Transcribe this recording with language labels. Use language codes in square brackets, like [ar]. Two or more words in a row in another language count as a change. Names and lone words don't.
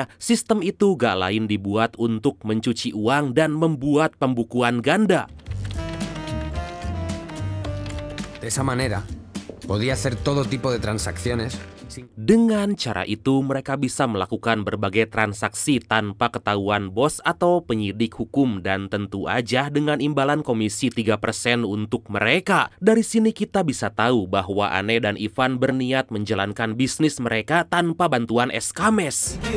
[id] Sistem itu gak lain dibuat untuk mencuci uang dan membuat pembukuan ganda. [es] De esa manera, podía hacer todo tipo de transacciones. [id] Dengan cara itu, mereka bisa melakukan berbagai transaksi tanpa ketahuan bos atau penyidik hukum, dan tentu aja dengan imbalan komisi 3% untuk mereka. Dari sini kita bisa tahu bahwa Anne dan Ivan berniat menjalankan bisnis mereka tanpa bantuan Escames.